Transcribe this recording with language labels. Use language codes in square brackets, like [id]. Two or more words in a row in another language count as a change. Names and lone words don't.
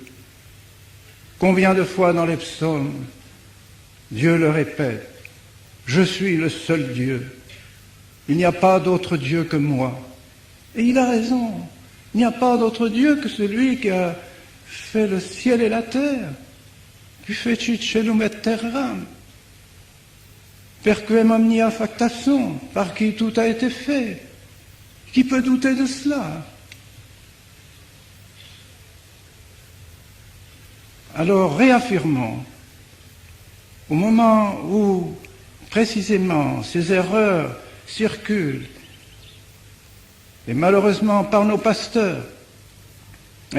[fr] Combien de fois dans les psaumes, Dieu le répète, je suis le seul Dieu. Il n'y a pas d'autre Dieu que moi. Et il a raison. Il n'y a pas d'autre Dieu que celui qui a fait le ciel et la terre. [la] Qui fecit celum et terram. Per quem omnia facta sunt, [fr] par qui tout a été fait. Qui peut douter de cela? Alors réaffirmons, au moment où précisément ces erreurs circulent, et malheureusement par nos pasteurs, eh